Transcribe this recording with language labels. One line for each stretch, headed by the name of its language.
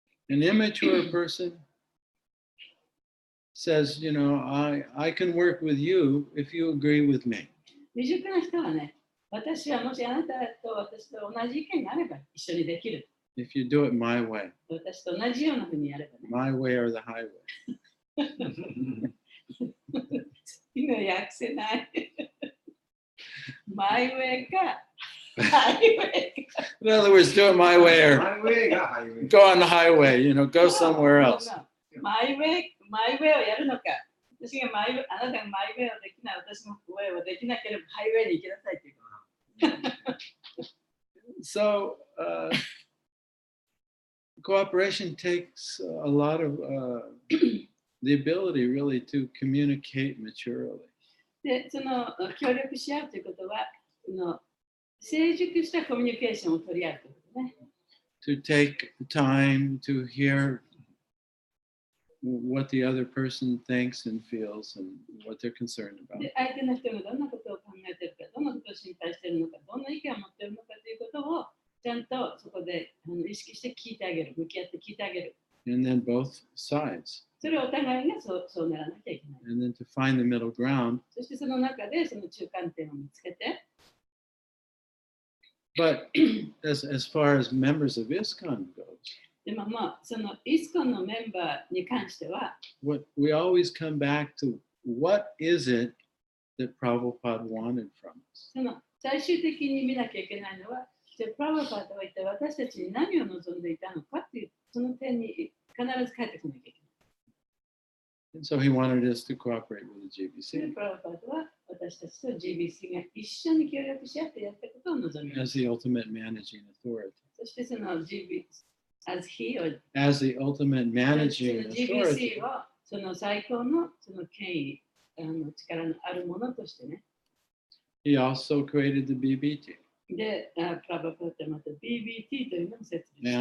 English: An immature person says, you know, I can work with you if you agree with me.
Japanese: 未熟な人はね、私はもしあなたと私と同じ意見があれば一緒にできる。
English: If you do it my way,
Japanese: 私と同じようなふうにやればね。
English: my way or the highway.
Japanese: 今訳せない。マイウェイか、ハイウェイか。
English: In other words, do it my way or
Japanese: ハイウェイがハイウェイ。
English: go on the highway, you know, go somewhere else.
Japanese: マイウェイをやるのか。私があなたがマイウェイをできない、私のウェイをできなければハイウェイに行きなさいという。
English: So cooperation takes a lot of the ability really to communicate maturely.
Japanese: で、その協力し合うということは、その成熟したコミュニケーションを取り合うということね。
English: To take time to hear what the other person thinks and feels and what they're concerned about.
Japanese: で、相手の人がどんなことを考えているか、どんなことを心配しているのか、どんな意見を持っているのかということをちゃんとそこで意識して聞いてあげる、向き合って聞いてあげる。
English: And then both sides.
Japanese: それをお互いがそうならなきゃいけない。
English: And then to find the middle ground.
Japanese: そしてその中でその中間点を見つけて。
English: But as far as members of ISKCON goes,
Japanese: でもまあ、そのイスコンのメンバーに関しては、
English: what we always come back to, what is it that Prabhupada wanted from us?
Japanese: その最終的に見なきゃいけないのは、じゃあプラブパードは一体私たちに何を望んでいたのかっていう、その点に必ず帰ってこなきゃいけない。
English: And so he wanted us to cooperate with the
Japanese: で
English: GBC
Japanese: プラブパードは私たちと GBC が一緒に協力し合ってやったことを望みま
English: as
Japanese: す。
English: the ultimate managing authority.
Japanese: そしてその GBC
English: as he or As the ultimate
Japanese: その
English: managing authority,
Japanese: GBC をその最高のその権威、力のあるものとしてね。
English: he also created the BBT.
Japanese: で、プラブパードはまた BBT というのを設立してくださ